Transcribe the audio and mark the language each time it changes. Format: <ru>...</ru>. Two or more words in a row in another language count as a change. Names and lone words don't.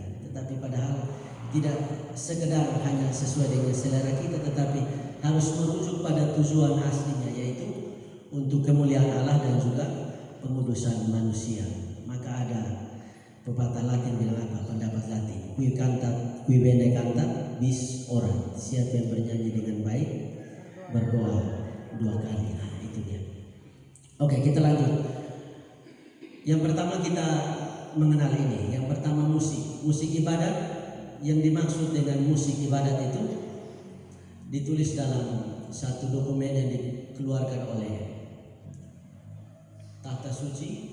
<id>Tetapi padahal tidak sekedar hanya sesuai dengan selera kita, tetapi harus merujuk pada tujuan aslinya, yaitu untuk kemuliaan Allah dan juga pengudusan manusia. Maka ada pepatah Latin bilang apa? Pendapat Latin,</id> <la>qui cantat, qui bene cantat, bis ora.</la> <id>Siapa yang bernyanyi dengan baik berdoa 2 kali. Nah, itu dia. Oke, kita lanjut. Yang pertama kita mengenal ini. Yang pertama musik ibadat. Yang dimaksud dengan musik ibadat itu ditulis dalam satu dokumen yang dikeluarkan oleh Tahta Suci.</id>